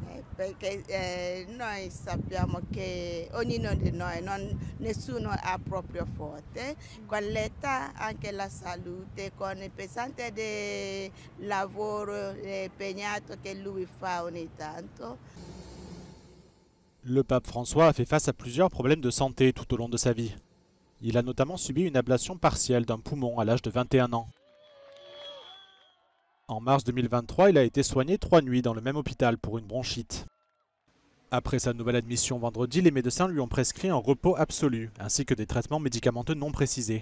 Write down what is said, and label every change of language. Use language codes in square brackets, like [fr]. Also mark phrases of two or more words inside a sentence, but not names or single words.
[it] perché noi sappiamo che ognuno di noi, nessuno ha proprio forte, con l'età anche la salute, con il pesante del lavoro impegnato che lui fa ogni tanto. [fr] Le pape François a fait face à plusieurs problèmes de santé tout au long de sa vie. Il a notamment subi une ablation partielle d'un poumon à l'âge de 21 ans. En mars 2023, il a été soigné 3 nuits dans le même hôpital pour une bronchite. Après sa nouvelle admission vendredi, les médecins lui ont prescrit un repos absolu, ainsi que des traitements médicamenteux non précisés.